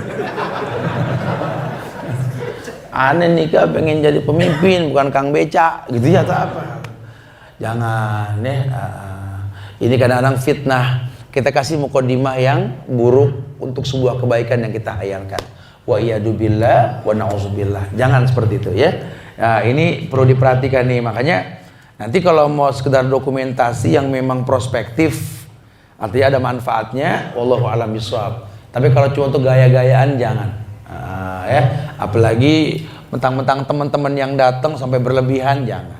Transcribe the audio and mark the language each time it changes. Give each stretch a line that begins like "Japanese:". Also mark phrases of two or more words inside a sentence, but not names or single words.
Indonesian: Aneh nikah pengen jadi pemimpin bukan kang beca gitu ya atau apa. Jangan ya. Ini kadang-kadang fitnah. Kita kasih mukadimah yang buruk untuk sebuah kebaikan yang kita hayalkan.
Arabic: والعياذ بالله ونعوذ بالله.
Indonesian: Jangan seperti itu ya. Nah, ini perlu diperhatikan nih. Makanya nanti kalau mau sekedar dokumentasi yang memang prospektif, artinya ada manfaatnya,
Arabic: والله أعلم بالصواب.
Indonesian: Tapi kalau cuma untuk gaya-gayaan jangan. Ya, apalagi mentang-mentang teman-teman yang datang sampai berlebihan jangan.